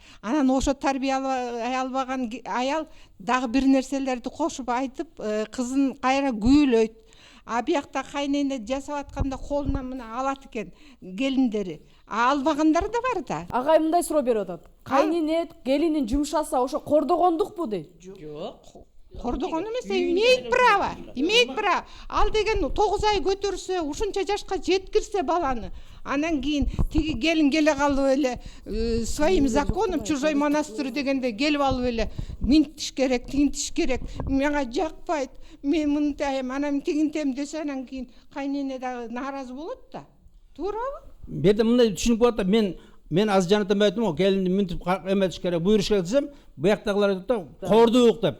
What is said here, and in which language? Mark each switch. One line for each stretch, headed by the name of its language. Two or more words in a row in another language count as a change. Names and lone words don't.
Kyrgyz: Анан ошо тарбиялай албаган аял дагы бир нерселерди кошуп айтып, кызын кайра күйүлөйт. А биякта кайнене жасап атканда колунан мына алат экен келиндери. Албагандар да бар да. Агай мындай суроо берип атат. Кайнене келинин жумшаса ошо кордогондукпу дейт. Жок. Кордогон эмес,
Russian: имеет право. Имеет право.
Kyrgyz: Ал деген 9 ай көтөрсө, ушунча жашка жеткирсе баланы, анан кийин тиги келин келе калып эле
Russian: своим законом чужой монастырь
Kyrgyz: дегенде келип алып эле минтиш керек, тигинтиш керек. Мага жакпайт. Мен мынтайм, анан тигинтем десе, анан кийин кайнене дагы нааразы болот да. Туурабы? Берде мындай түшүнүп коет да, мен аз жанатан айттым го, келинди минтип эметиш керек, буйруш керек десем, буяктагылар айтат да, кордук деп.